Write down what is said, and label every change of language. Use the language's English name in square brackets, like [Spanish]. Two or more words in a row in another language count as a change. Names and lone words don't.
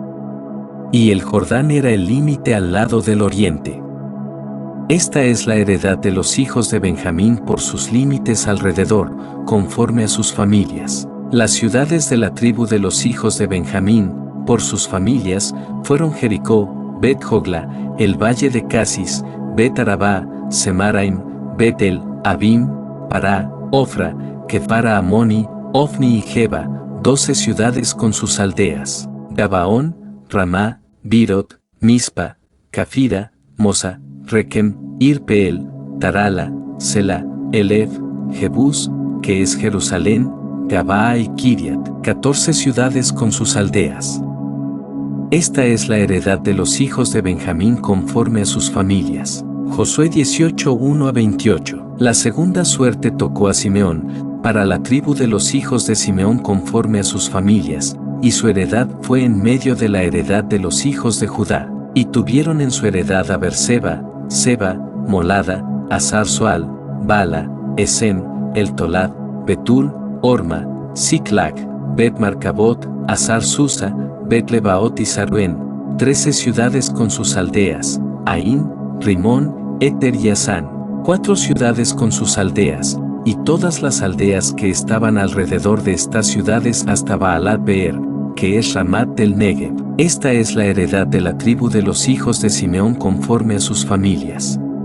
[Spanish] Y el Jordán era el límite al lado del oriente. Esta es la heredad de los hijos de Benjamín por sus límites alrededor, conforme a sus familias. Las ciudades de la tribu de los hijos de Benjamín, por sus familias, fueron Jericó, Bet-Jogla, el valle de Casis, Bet-Arabá, Semaraim, Betel, Abim, Pará, Ofra, Kefara Amoni, Ofni y Geba, 12 ciudades con sus aldeas, Gabaón, Ramá, Birot, Mispa, Cafira, Mosa, Rekem, Irpeel, Tarala, Sela, Elef, Jebús, que es Jerusalén, Gabaa y Kiriat, 14 ciudades con sus aldeas. Esta es la heredad de los hijos de Benjamín conforme a sus familias. Josué 18, 1-28. La segunda suerte tocó a Simeón, para la tribu de los hijos de Simeón conforme a sus familias, y su heredad fue en medio de la heredad de los hijos de Judá, y tuvieron en su heredad a Berseba, Seba, Molada, Asar-Soal, Bala, Esem, El Tolad, Betul, Orma, Siclag, Bet-Marcabot, Asar-Susa, Bet-Lebaot y Saruén, 13 ciudades con sus aldeas, Aín, Rimón, Eter y Asán, 4 ciudades con sus aldeas, y todas las aldeas que estaban alrededor de estas ciudades hasta Baalat Beer, que es Ramat del Negev. Esta es la heredad de la tribu de los hijos de Simeón conforme a sus familias.